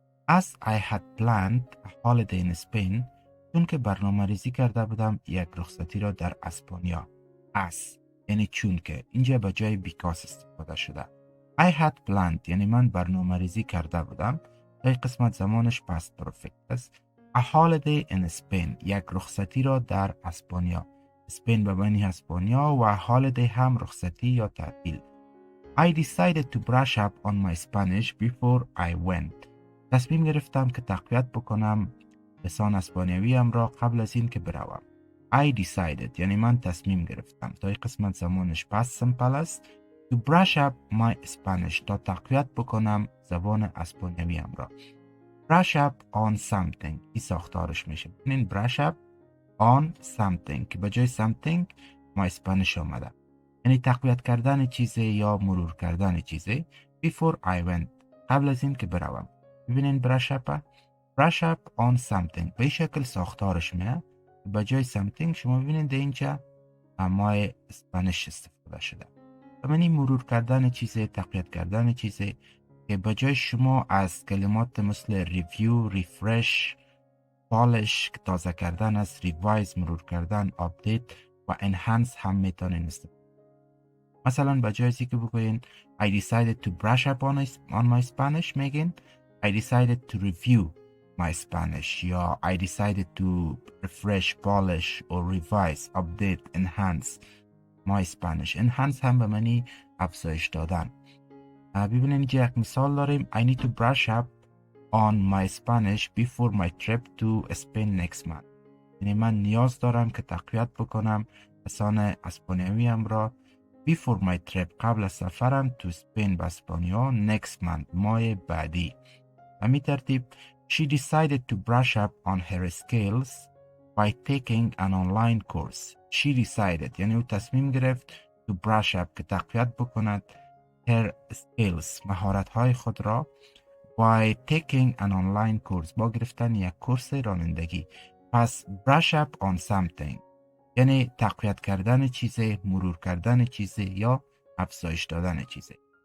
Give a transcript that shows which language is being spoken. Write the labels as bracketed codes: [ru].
[en] As I had planned a holiday in Spain. [fa] چون که برنامه ریزی کرده بودم یک رخصتی را در اسپانیا. As یعنی چون که اینجا به جای because استفاده شده. [en] I had planned [fa] یعنی من برنامه ریزی کرده بودم. این قسمت زمانش past perfect است. [en] A holiday in Spain. [fa] یک رخصتی را در اسپانیا. اسپین به معنی اسپانیا و هالیدی هم رخصتی یا تعطیل. [en] I decided to brush up on my Spanish before I went. [fa] تصمیم گرفتم که تقویت بکنم لسان اسپانیویم را قبل از این که بروم. [en] I decided [fa] یعنی من تصمیم گرفتم. تا این قسمت زمانش past simple است. [en] To brush up my Spanish [fa] تا تقویت بکنم زبان اسپانیویم را. [en] Brush up on something. [fa] این ساختارش میشه. این [en] brush up on something [fa] که به جای something ما اسپانیش آمده، یعنی تقویت کردن چیزی یا مرور کردن چیزی. [en] before I went [fa] قبل از این که بروم. ببینین [en] brush up on something [fa] به این شکل ساختارش میه. به جای something شما ببینین در اینجا ما اسپانیش استفاده شده. یعنی مرور کردن چیزی، تقویت کردن چیزی که به جای شما از کلمات مثل review، refresh، پالش که تازه کردن است، ریوایز مرور کردن، آپدیت و انهانس هم میتونین استفاده. مثلا به جای که بگوین [en] I decided to brush up on my Spanish [fa] میگین [en] I decided to review my Spanish یا I decided to refresh, polish or revise, update, enhance my Spanish. [fa] enhance هم به معنی افزایش دادن. ببینین اینجا یک مثال داریم. [en] I need to brush up on my Spanish before my trip to Spain next month. [fa] یعنی من نیاز دارم که تقویت بکنم لسان اسپانیویم را [en] before my trip [fa] قبل از سفرم [en] to Spain [fa] به اسپانیا [en] next month [fa] ماه بعدی. همین ترتیب [en] she decided to brush up on her skills by taking an online course. she decided [fa] یعنی او تصمیم گرفت [en] to brush up [fa] که تقویت بکند [en] her skills [fa] مهارت‌های خود را [en] by taking an online course [fa] با گرفتن یک کورس رانندگی. پس brush up on something یعنی تقویت کردن چیزی، مرور کردن چیزی یا افزایش دادن چیزی.